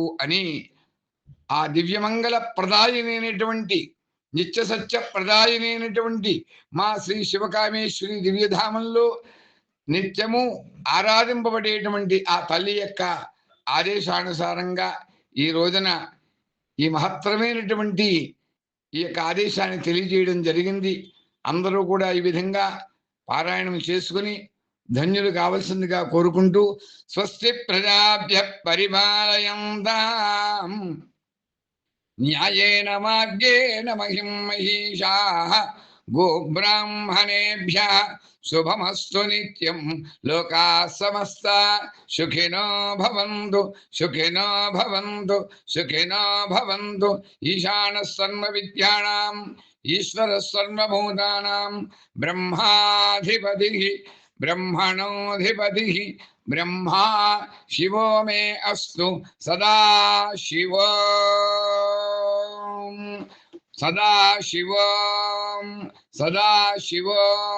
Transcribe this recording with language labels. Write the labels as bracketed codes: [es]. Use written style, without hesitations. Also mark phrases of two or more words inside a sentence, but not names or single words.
[te] అని ఆ దివ్యమంగళ ప్రదాయనైనటువంటి నిత్య సత్య ప్రదాయనైనటువంటి మా శ్రీ శివకామేశ్వరి దివ్యధామంలో నిత్యము ఆరాధింపబడేటువంటి ఆ తల్లి యొక్క ఆదేశానుసారంగా ఈ రోజున ఈ మహత్తరమైనటువంటి ఈ యొక్క ఆదేశాన్ని తెలియజేయడం జరిగింది. అందరూ కూడా ఈ విధంగా పారాయణం చేసుకుని ధన్యులు కావలసిందిగా కోరుకుంటూ [sa] స్వస్తి ప్రజాభ్య పరిపాలయంతాం న్యాయేన మార్గేణ మహిం మహిషాః గోబ్రాహ్మణేభ్యః శుభమస్తు నిత్యం లోకాః సమస్తాః సుఖినో భవంతు సుఖినో భవంతు సుఖినో భవంతు. ఈశానः సర్వవిద్యానాం ఈశ్వరः సర్వభూతానాం బ్రహ్మాధిపతిః బ్రహ్మణోధిపతిః బ్రహ్మా శివో మే అస్తు సదా శివోం సదా శివోం సదా శివోం.